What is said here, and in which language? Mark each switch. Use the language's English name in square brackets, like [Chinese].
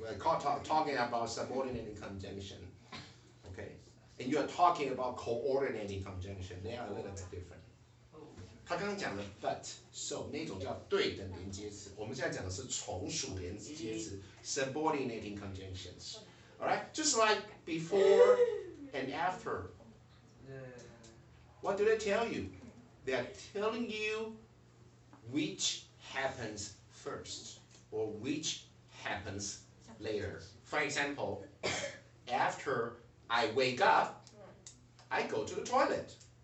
[English] We're talking about subordinating conjunction. Okay? And you're talking about coordinating conjunction. They are a little bit different. [Chinese] 他刚刚讲的 but, so 那种叫对等连接词，我们现在讲的是从属连接词 subordinating conjunctions. [English] Alright? Just like before and after. What do they tell you? They are telling you which happens first or which happens later. For example, after I wake up, I go to the toilet.